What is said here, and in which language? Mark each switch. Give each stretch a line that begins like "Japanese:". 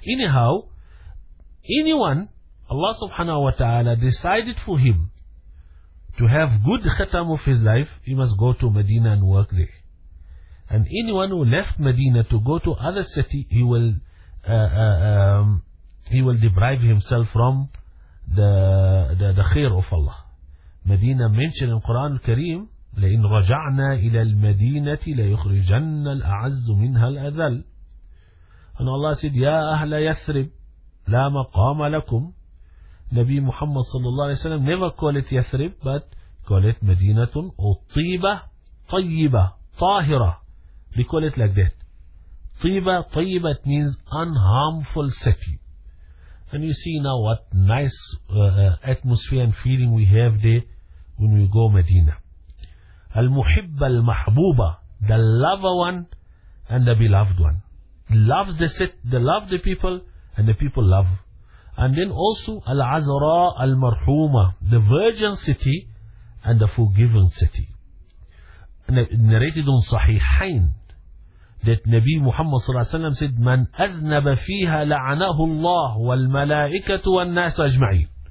English: Anyhow, anyone, Allah subhanahu wa ta'ala decided for him to have good khatam of his life, he must go to Medina and work there. And anyone who left Medina to go to other city, he will deprive himself from the khair of Allah. Medina mentioned in Quran al-Kareem,
Arabic: لَإِنْ رَجَعْنَا إِلَى الْمَدِينَةِ لَيُخْرِجَنَّ الْأَعَزُّ مِنْهَا الْأَذَلُ.
English: And Allah said,
Arabic: يَا أَهْلَ يَثْرِبْ لَا مَقَامَ لَكُمْ.
English: Nabi Muhammad sallallahu alayhi wa sallam never call it Yathrib, but call it Madinatun Utiba Tayyiba Tahira. We call it like that. Tiba, tayyiba, it means unharmful city. And you see now what nice atmosphere and feeling we have there when we go Medina. Al-Muhibba al-Mahbuba, the lover one and the beloved one. Loves the city, the love the people, and the people love. And then also Al-Azra al-Marhuma, the virgin city and the forgiven city. Narrated on Sahihain, that Nabi Muhammad
Arabic: صلى الله عليه وسلم said, من أذنب فيها لعنه الله والملائكة والناس أجمعين.